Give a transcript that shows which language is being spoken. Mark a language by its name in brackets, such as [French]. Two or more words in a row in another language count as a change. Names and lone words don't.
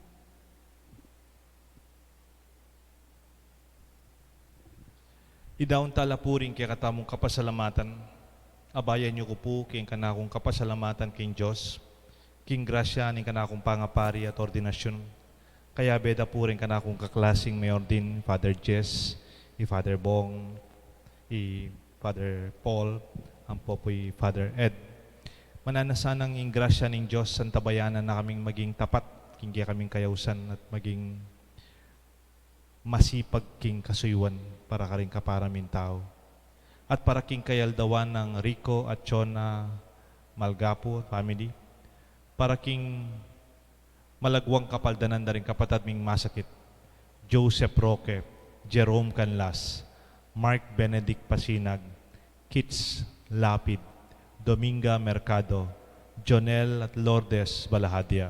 [Pampanga] Idaon tala po rin kaya katamong kapasalamatan. Abayan niyo ko po king kanakong kapasalamatan king Diyos, king grasya ning kanakong pangapari at ordinasyon. Kaya beda po rin kanakong kaklasing mayor din, Father Jess, Father Bong, Father Paul, ang po po'y Father Ed. Mananasanang ing grasya ning Diyos santabayanan na kaming maging tapat, king kaya kaming kayausan at maging masipag king kasuywan para karing kaparamin tao. At para king kayaldawan ng Rico at Chona Malgapo family, para king malagwang kapaldanan na rin kapatad ming masakit, Joseph Roque, Jerome Canlas, Mark Benedict Pasinag, Kits Lapid, Dominga Mercado, Jonel at Lourdes Balahadia.